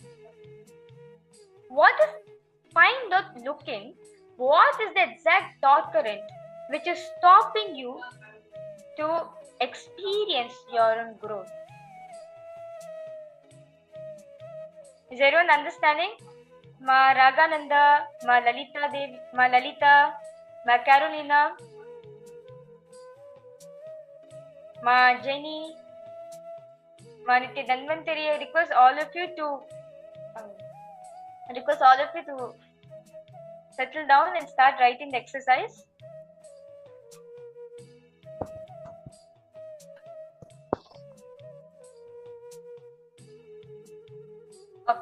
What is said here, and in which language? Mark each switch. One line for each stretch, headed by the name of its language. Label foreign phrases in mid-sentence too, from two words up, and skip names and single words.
English: Find out looking, what is the exact thought current which is stopping you to experience your own growth. Is everyone understanding? Ma Ragananda, Ma Lalita, Ma Carolina, Ma Jenny, Ma Nithyananda. I request all of you to settle down and start writing the exercise. Okay.